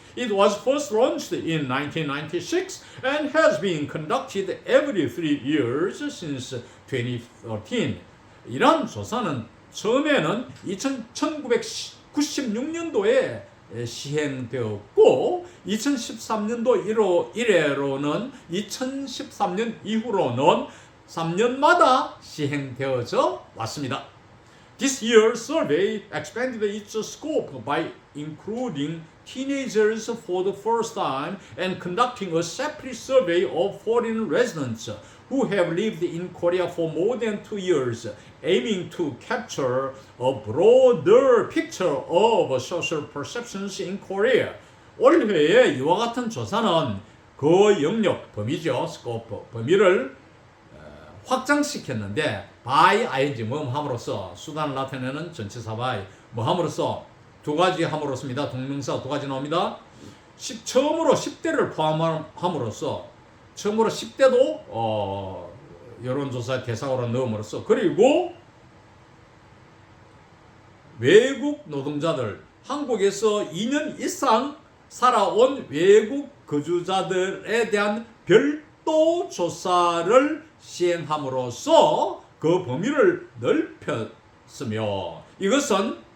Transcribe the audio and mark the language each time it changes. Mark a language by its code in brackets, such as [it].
[en] It was first launched in 1996 and has been conducted every 3 years since 2013. [ko] 이러한 조사는 처음에는 1996년도에 시행되었고 2013년도 이래로는 2013년 이후로는 3년마다 시행되어져 왔습니다. [en] This year's survey expanded its scope by including teenagers for the first time and conducting a separate survey of foreign residents who have lived in Korea for more than 2 years, aiming to capture a broader picture of social perceptions in Korea. [ko] 올해의 이와 같은 조사는 그 영역, 범위죠, 스코프, 범위를 확장시켰는데 by ing 뭐함으로써 수단을 나타내는 전치사 by 뭐함으로써 두 가지 함으로써입니다. 동명사 두 가지 나옵니다. 처음으로 10대를 포함함으로써 처음으로 10대도 여론조사 대상으로 넣음으로써 그리고 외국 노동자들 한국에서 2년 이상 살아온 외국 거주자들에 대한 별도 조사를 시행함으로써 그 범위를 넓혔으며 이것은